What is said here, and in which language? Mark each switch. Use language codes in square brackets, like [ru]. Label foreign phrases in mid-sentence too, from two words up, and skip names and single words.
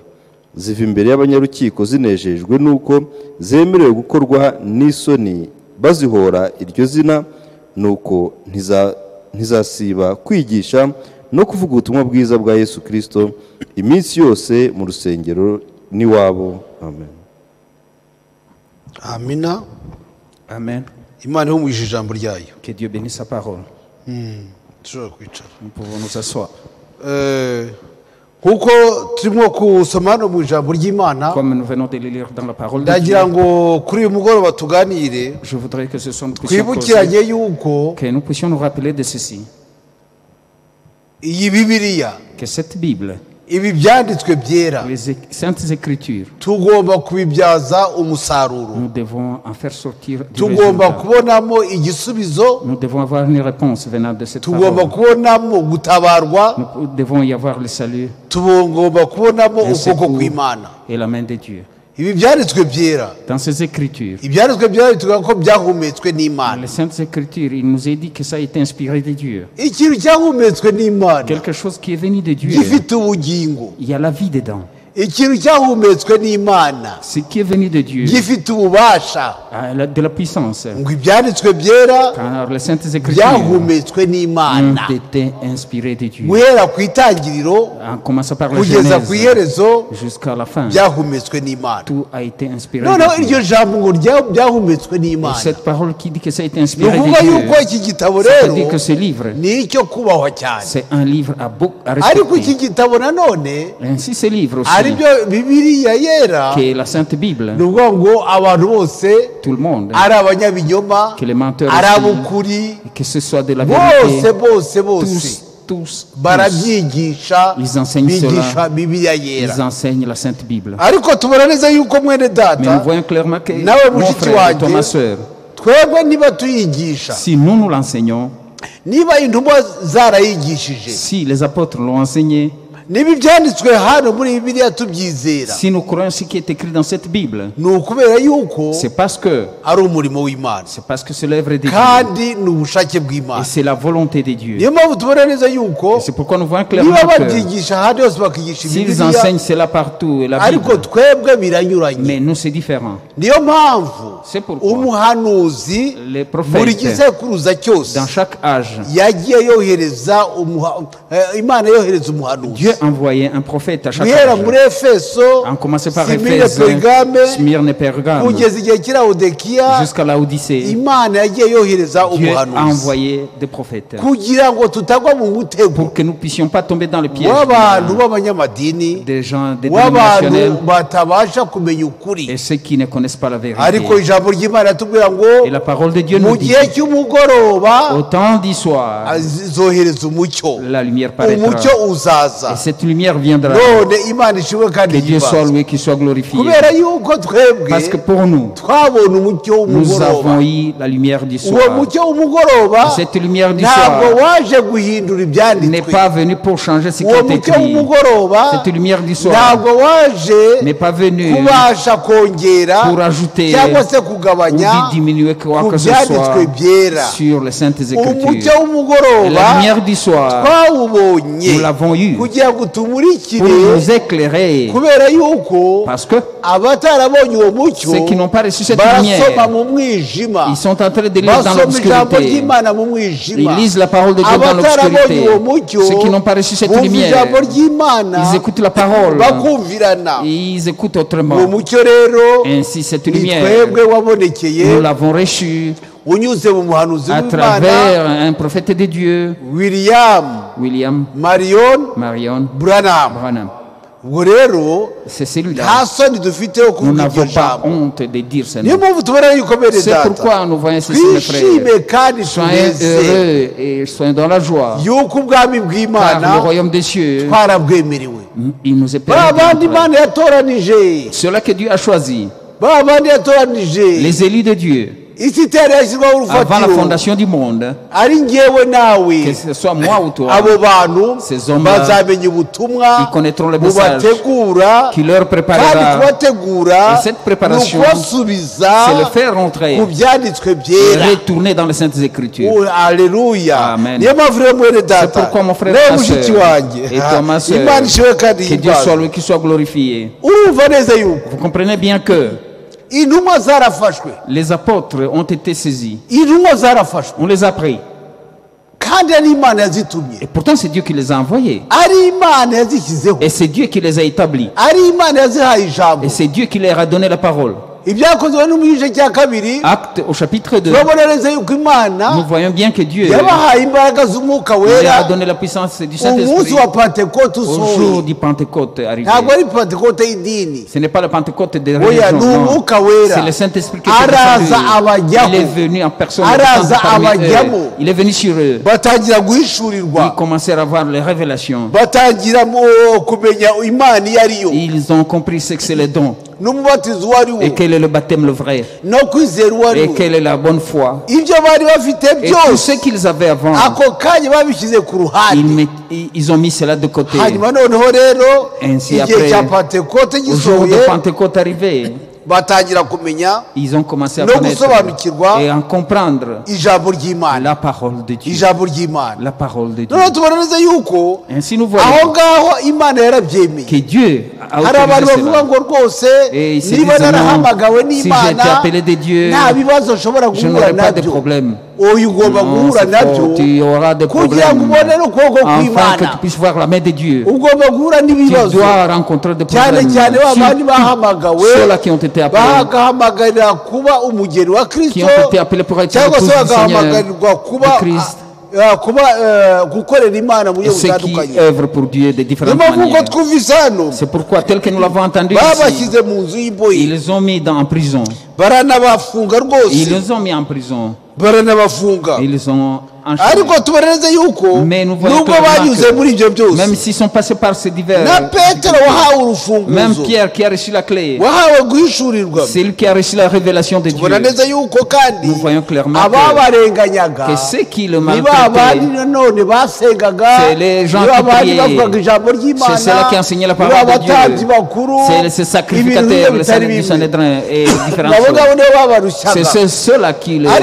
[rw] Ziva imbere y'abanyarukiko zinejejwe nuko zemerewe gukorwa n'isoni, bazihora iryo zina, nuko ntizasiba kwigisha no kuvuga ubutumwa bwiza bwa Yesu Kristo iminsi yose mu rusengero n'iwabo. Amen. Amina. Amen. Imana ihumurije ijambo ryayo. [fr] Que Dieu bénisse sa parole. [rw] Tushobora kwicara. [fr] Nous pouvons nous asseoir. [rw] Kuko turimo kusoma no mu ijambo ry'Imana, [fr] Comme nous venons de le lire dans la parole de Dieu, [rw] ndagira ngo kuri uyu mugoroba tuganire [fr] je voudrais que ce soit nous puissions [rw] twibukiranye [fr] causer, [rw] yuko [fr] que nous puissions nous rappeler de ceci, [rw] iyi Bibiliya, [fr] que cette Bible, [rw] ibi byanditswe byera, [fr] les saintes écritures, [rw] tugomba kubibyaza umusaruro, [fr] nous devons en faire sortir du [rw] tugomba [fr] résultat. [rw] kubonamo igisubizo, [fr] Nous devons avoir une réponse venant de cette [rw] tugomba [fr] parole. [rw] kubonamo gutabarwa, [fr] Nous devons y avoir le salut [rw] tugomba kubonamo [fr] Un [rw] ukuboko [fr] secours. [rw] kw'Imana. [fr] et la main de Dieu. [rw] Ibi byanditswe byera, [fr] Dans ces écritures, [rw] ibyanditswe byera bituvuga ko byahumetswe n'Imana. [fr] les saintes écritures, il nous est dit que ça a été inspiré de Dieu. [rw] Ikintu cyahumetswe n'Imana [fr] Quelque chose qui est venu de Dieu, [rw] gifite ubugingo. [fr] il y a la vie dedans. [rw] Ikintu cyahumetswe n'Imana [fr] Ce qui est venu de Dieu, [rw] gifite ububasha. [fr] de la puissance. [rw] Ngo ibyanditswe byera [fr] Car les saintes écritures [rw] byahumetswe n'Imana [fr] ont été inspirées de Dieu. [rw] guhera ku itangiriro [fr] En commençant par la [rw] kugeza ku [fr] Genèse [rw] iherezo [fr] jusqu'à la fin, [rw] byahumetswe n'Imana. [fr] tout a été inspiré [rw] noneho [fr] de Dieu. [rw] iryo jambo ngo byahumetswe [fr] Et [rw] n'Imana, [fr] cette parole qui dit que ça a été [rw] ni [fr] inspiré [rw] ukuvuga [fr] de [rw] yuko [fr] Dieu, [rw] iki gitabo [fr] ça [rw] rero [fr] veut dire que ce livre, [rw] ni icyo kubahwa cyane, [fr] c'est un livre à [rw] ariko iki [fr] respecter. [rw] gitabo nanone [fr] Ainsi, ce livre [rw] ari aribyo bibiliya yera [fr] qui est la Sainte Bible, [rw] ni ukuvuga ngo abantu bose [fr] tout le monde, [rw] ari abanyabinyoma [fr] que les menteurs [rw] ari [fr] aussi, [rw] ab'ukuri [fr] que ce soit de la [rw] bose [fr] vérité, [rw] bose [fr] tous, [rw] barabyigisha [fr] Ils enseignent [rw] bigisha [fr] cela. [rw] bibiliya yera [fr] ils enseignent la Sainte Bible. [rw] ariko tubona neza yuko mwene [fr] Mais nous [rw] data [fr] voyons clairement que [rw] nawe [fr] mon [rw] mushiki [fr] frère et toi, ma [rw] wanjye [fr] soeur, [rw] twebwe niba tuyigisha [fr] si nous l'enseignons, [rw] niba intumwa zarayigishije [fr] si les apôtres l'ont enseigné, [rw] niba ibyanditswe hano muri bibiliya tubyizera [fr] si nous croyons ce qui est écrit dans cette Bible, [rw] ni ukubera yuko [fr] c'est parce que [rw] ari umurimo w'imana [fr] c'est l'œuvre de Dieu [rw] kandi ni ubushake [fr] et [rw] bw'imana [fr] c'est la volonté de Dieu. [rw] niyo mpamvu tubona neza yuko [fr] Et c'est pourquoi nous voyons clairement [rw] niba [fr] que [rw] babyigisha ahandi hose bakigisha [fr] s'ils [rw] bibiliya [fr] enseignent cela partout et la [rw] ariko [fr] Bible, [rw] twebwe biranyuranye [fr] mais nous c'est différent. [rw] niyo mpamvu [fr] C'est pourquoi [rw] umuhanuzi [fr] les [rw] buri [fr] prophètes, [rw] gisekuruza cyose [fr] dans chaque âge, [rw] yagiye yohereza imana yohereza umuhanuzi [fr] Dieu envoyait un prophète à chaque [rw] guhera [fr] âge. [rw] muri efeso [fr] On commençait par [rw] simire [fr] Éphèse, [rw] perigame [fr] Smyrne et Pergame, [rw] kugeza igihe cy'ilawudikiya [fr] jusqu'à la Odyssée. [rw] imana yagiye yohereza [fr] Dieu a [rw] umuhanuzi [fr] envoyé des prophètes [rw] kugira ngo tutagwa mu mutego [fr] pour que nous ne puissions pas tomber dans le piège [rw] w'abantu b'abanyamadini [fr] des gens, des [rw] w'abantu [fr] dénominationnels [rw] batabasha kumenya ukuri [fr] et ceux qui ne connaissent pas la vérité. [rw] ariko ijambo ry'imana tubwira ngo [fr] Et la parole de Dieu nous [rw] mu [fr] dit, [rw] gihe cy'umugoroba [fr] au temps du soir, [rw] azohereza umucyo [fr] la lumière paraîtra. [rw] umucyo uzaza [fr] Et cette lumière viendra. [rw] none imana ishimwe kandi [fr] Que Dieu soit [rw] yibaza [fr] loué, qu'il soit glorifié. [rw] kubera yuko twebwe [fr] Parce que pour nous, [rw] twabonye umucyo [fr] nous [rw] w'umugoroba [fr] avons eu la lumière du [rw] uwo [fr] soir. [rw] mucyo w'umugoroba [fr] Cette lumière du [rw] ntabwo [fr] soir [rw] waje guhindura [fr] n'est [rw] ibyanditswe [fr] pas venue pour changer ce qui [rw] uwo [fr] est [rw] mucyo [fr] écrit. [rw] w'umugoroba [fr] Cette lumière du soir [rw] ntabwo waje [fr] n'est pas venue [rw] kubasha kongera [fr] pour ajouter [rw] cyangwa se [fr] ou [rw] kugabanya [fr] diminuer quoi [rw] ku [fr] que ce soit [rw] byanditswe byera [fr] sur les saintes [rw] umucyo [fr] écritures. Et [rw] w'umugoroba [fr] la lumière du soir, [rw] twawubonye [fr] nous l'avons eu [rw] kugira ngo tumurikire [fr] pour nous éclairer. [rw] kubera yuko [fr] Parce que [rw] abatarabonye uwo mucyo [fr] ceux qui n'ont pas reçu cette [rw] barasoma [fr] lumière, [rw] mu mwijima [fr] ils sont en train de lire dans [rw] basoma ijambo [fr] l'obscurité. [rw] ry'imana mu mwijima [fr] Ils lisent la parole de Dieu dans [rw] abatarabonye [fr] l'obscurité. [rw] uwo mucyo [fr] Ceux qui n'ont pas reçu cette [rw] bumva [fr] lumière, [rw] ijambo ry'imana [fr] ils écoutent la parole. [rw] bakumvirana [fr] Ils écoutent [rw] uwo [fr] autrement. [rw] mucyo rero [fr] Ainsi, cette [rw] ni [fr] lumière, [rw] twebwe wabonekeye [fr] nous l'avons reçue [rw] unyuze mu muhanuzi [fr] à [rw] w'imana [fr] travers un prophète de Dieu, [rw] william [fr] William [rw] marion [fr] Marion [rw] branham [fr] Branham. [rw] ubwo rero [fr] C'est celui-là. [rw] nta soni dufite yo [fr] Nous [rw] kuvuga iryo [fr] n'avons pas [rw] jambo [fr] honte de dire ce [rw] niyo [fr] nom. [rw] mpamvu tubona yuko bene [fr] C'est [rw] data [fr] pourquoi nous voyons ceci, mes frères. [rw] twishime kandi [fr] Soyez [rw] tunezere [fr] heureux et soyez dans la joie. [rw] yuko ubwami [fr] Car le [rw] bw'imana [fr] royaume des cieux, [rw] twarabwemerewe [fr] il nous est [rw] ba bandi [fr] permis. [rw] imana yatoranije [fr] Ceux-là que Dieu a choisi, [rw] ba bandi yatoranije [fr] les élus de Dieu, [rw] isi itera yashyirwaho [fr] avant la [rw] urufatiro [fr] fondation du monde, [rw] ari ngewe nawe [fr] que ce soit moi ou toi, [rw] abo bantu [fr] Ces hommes-là, [rw] bazamenya ubutumwa [fr] ils connaîtront le message [rw] bubategura [fr] qui leur [rw] kandi [fr] préparera. [rw] kubategura [fr] Et cette préparation, [rw] ni ukubasubiza [fr] C'est le faire rentrer [rw] ku byanditswe [fr] et [rw] byera [fr] retourner dans les saintes écritures. [rw] Oh, aleluya [fr] Amen. [rw] niyo mpamvu rero mwene [fr] C'est [rw] data [fr] pourquoi mon frère, [rw] nawe [fr] ma [rw] mushiki [fr] soeur, [rw] wanjye [fr] et toi, ma soeur, [rw] imana ishimwe kandi [fr] que Dieu soit [rw] himbazwe [fr] loué, qu'il soit glorifié. [rw] urumva neza yuko [fr] Vous comprenez bien que [rw] intumwa zarafashwe [fr] les apôtres ont été saisis. [rw] intumwa zarafashwe [fr] On les a pris. [rw] kandi ari imana yazitumye [fr] Et pourtant, c'est Dieu qui les a envoyés. [rw] ari imana yazishyizeho [fr] Et c'est Dieu qui les a établis. [rw] ari imana yazihaye ijambo [fr] Et c'est Dieu qui leur a donné la parole. [rw] ibyakozwe no mu gice cya kabiri [fr] Acte au chapitre 2. [rw] turabona neza yuko imana [fr] Nous voyons bien que Dieu [rw] yabahaye imbaraga z'umwuka [fr] leur a [rw] wera [fr] donné la puissance du [rw] umunsi [fr] Saint-Esprit [rw] wa pentekote [fr] au jour [rw] usohoye [fr] du Pentecôte arrivé. [rw] ntabwo ari pentekote y'idini [fr] Ce n'est pas le Pentecôte des [rw] oya ni [fr] religions. non. [rw] umwuka wera [fr] C'est le Saint-Esprit qui est [rw] araza [fr] descendu. [rw] abajyaho [fr] Il est venu en personne. [rw] Araza [fr] parmi eux. [rw] abajyamo. [fr] Il est venu sur eux. [rw] batangira [fr] Ils [rw] guhishurirwa [fr] commencèrent à voir les révélations. [rw] batangira kumenya imana iyo ariyo [fr] Ils ont compris ce que c'est le don. [rw] n'umubatizo uwo ari wo [fr] Et quel est le baptême le vrai. [rw] no kwizera uwo ari [fr] Et [rw] wo [fr] quelle est la bonne foi. [rw] ibyo bari bafite [fr] Et tout [rw] byose [fr] ce qu'ils avaient avant, [rw] ako kanya babishyize ku ruhande [fr] ils ont mis cela de côté. [rw] hanyuma noneho rero [fr] Ainsi [rw] igihe [fr] après, [rw] cya pentekote [fr] Au jour de [rw] gisohoye [fr] Pentecôte arrivé, [rw] batangira kumenya [fr] ils ont commencé à [rw] no [fr] connaître [rw] gusobanukirwa [fr] et à comprendre [rw] ijambo ry'imana [fr] la parole de Dieu. [rw] ijambo ry'imana [fr] La parole de Dieu. [rw] noneho tubona neza yuko [fr] Ainsi nous [rw] aho [fr] voyons [rw] ngaho imana yarabyemeye [fr] que Dieu a [rw] hari abantu [fr] autorisé [rw] bavuga [fr] cela. [rw] ngo rwose [fr] Et ils se [rw] niba [fr] disent, [rw] narahamagawe [fr] non, si j'ai [rw] n'imana [fr] été appelé de Dieu, [rw] nta bibazo nshobora [fr] je [rw] guhura [fr] n'aurai pas de [rw] nabyo [fr] problème. [rw] oya ugomba [fr] Non, [rw] guhura [fr] c'est [rw] nabyo [fr] faux. Tu auras des [rw] kugira ngo [fr] problèmes [rw] ubone n'ukuboko [fr] afin que [rw] kw'imana [fr] tu puisses voir la main de Dieu. [rw] ugomba guhura [fr] Tu [rw] n'ibibazo [fr] dois rencontrer des [rw] cyane [fr] problèmes. [rw] cyane ba bandi [fr] Surtout [rw] bahamagawe [fr] ceux-là qui ont été appelés, [rw] bagahamagarira kuba umugeni wa [fr] qui [rw] kristo [fr] ont été appelés pour être [rw] cyangwa se [fr] l'épouse du Seigneur, [rw] bagahamagarwa kuba [fr] de Christ. [rw] gukorera imana mu buryo [fr] ceux qui [rw] butandukanye. [fr] œuvrent pour Dieu de différentes [rw] niyo mpamvu [fr] manières. [rw] uko twumvise hano [fr] C'est pourquoi, tel que nous l'avons entendu ici, [rw] babashyize mu nzu y'imbohe [fr] ils ont mis en prison. [rw] baranabafunga rwose, [fr] Ils les ont mis en prison. [rw] baranabafunga. [fr] Ils ont [rw] ariko [fr] enchaîné. [rw] tubareze yuko [fr] Mais nous voyons [rw] nubwo [fr] clairement [rw] banyuze [fr] que [rw] muri ibyo byose, [fr] même s'ils sont passés par ces divers, [rw] na petero wahawe [fr] même [rw] urufunguzo, [fr] Pierre qui a reçu la clé, [rw] wahawe guhishurirwa, [fr] c'est lui qui a reçu la révélation de Dieu. [rw] tubona neza yuko kandi [fr] Nous voyons clairement [rw] ababarenganyaga [fr] que ceux qui le [rw] ni ba bandi [fr] maltraitaient, [rw] nanone basengaga, [fr] c'est les gens [rw] ni ba [fr] qui [rw] bandi [fr] priaient. [rw] bavugaga ijambo ry'imana, [fr] C'est ceux-là qui enseignaient la [rw] ni ba [fr] parole de [rw] batambyi [fr] Dieu. [rw] bakuru, [fr] c'est ces [rw] ibintu [fr] sacrificateurs, [rw] bimwe [fr] les [rw] bitari [fr] du [rw] bimwe. [fr] Sanhédrin et différentes [rw] Nabo [fr] choses. [rw] ngabo nibo babarushaga. [fr] C'est ceux-là qui le